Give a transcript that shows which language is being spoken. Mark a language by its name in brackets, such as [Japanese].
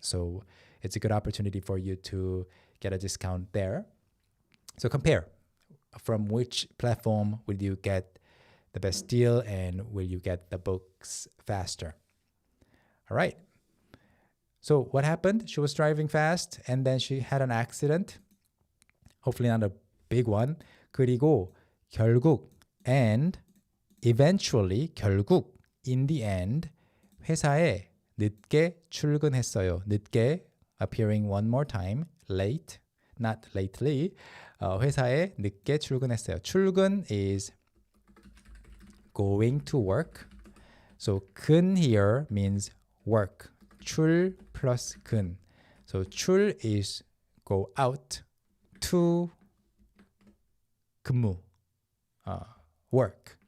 [English] So it's a good opportunity for you to get a discount there. So compare. From which platform will you get the best deal and will you get the books faster? All right. So what happened? She was driving fast and then she had an accident. Hopefully not a big one. [Korean] 그리고 결국 and eventually 결국 in the end 회사에 늦게 출근했어요. [English] 늦게 appearing one more time. Late, not lately. [Korean] 회사에 늦게 출근했어요. [English] 출근 is going to work. So 근 here means work. 출 plus 근. So 출 is go out to 근무, work.